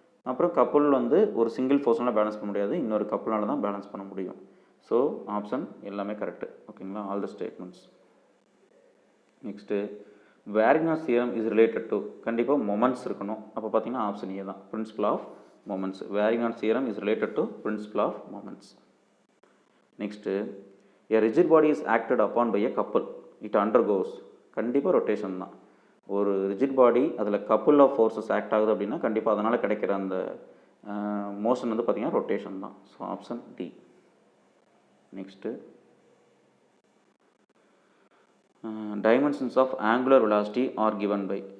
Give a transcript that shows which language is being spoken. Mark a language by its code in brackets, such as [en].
[ta] அப்புறம் கப்புள் வந்து ஒரு சிங்கிள் ஃபோர்ஸ்னால் பேலன்ஸ் பண்ண முடியாது, இன்னொரு கப்புள்னால தான் பேலன்ஸ் பண்ண முடியும். ஸோ ஆப்ஷன் எல்லாமே கரெக்டு. ஓகேங்களா? [en] All the statements. [ta] Next, [en] Varignon's theorem is related to, [ta] கண்டிப்பாக மொமெண்ட்ஸ் இருக்கணும். அப்போ பார்த்தீங்கன்னா ஆப்ஷன் ஏ தான், [en] Principle of moments. Varignon's theorem is related to principle of moments. Next, a rigid body is acted upon by a couple, it undergoes, [ta] கண்டிப்பாக rotation தான். ஒரு rigid body அதில் couple of forces act ஆகுது அப்படின்னா கண்டிப்பாக அதனால் கிடைக்கிற அந்த மோஷன் வந்து பார்த்திங்கன்னா ரொட்டேஷன் தான். So option D. [en] Next, dimensions of angular velocity are given by.